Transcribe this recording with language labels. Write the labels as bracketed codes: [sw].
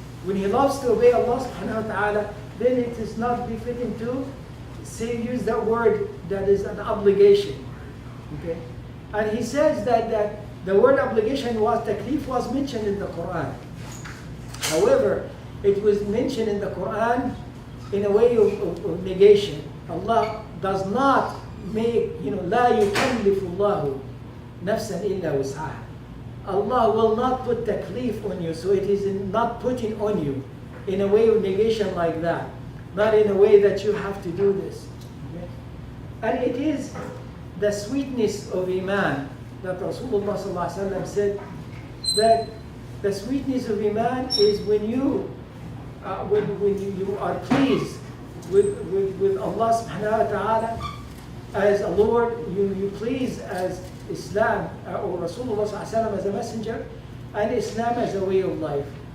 [en] When he loves to obey Allah subhanahu wa ta'ala, then it is not befitting to use that word that is an obligation. Okay? And he says that the word obligation taklif was mentioned in the Quran. However, it was mentioned in the Quran in a way of negation. Allah does not make, [ar] لا يكلف الله نفسا إلا وسعها. [en] Allah will not put taklif on you, so it is not putting on you in a way of negation like that. Not in a way that you have to do this. Okay? And it is the sweetness of Iman that Rasulullah ﷺ said that the sweetness of Iman is when you are pleased with Allah subhanahu wa ta'ala as a Lord, you please as Islam or Rasulullah ﷺ as a messenger, and Islam as a way of life.